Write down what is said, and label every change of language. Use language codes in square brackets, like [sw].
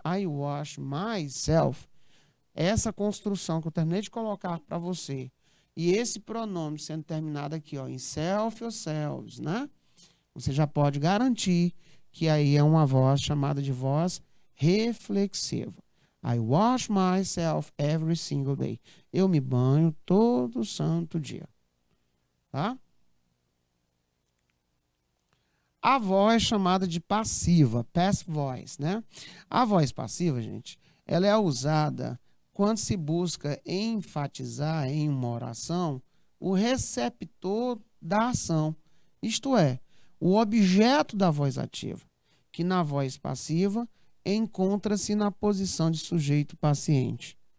[en] I wash myself, [pt] essa construção que eu terminei de colocar para você, e esse pronome sendo terminado aqui, ó, em self ou selves, né? Você já pode garantir que aí é uma voz chamada de voz reflexiva. [en] I wash myself every single day. [pt] Eu me banho todo santo dia. Tá? A voz chamada de passiva, [en] passive voice, [pt] né? A voz passiva, gente, ela é usada quando se busca enfatizar em uma oração o receptor da ação, isto é, o objeto da voz ativa, que na voz passiva encontra-se na posição de sujeito paciente.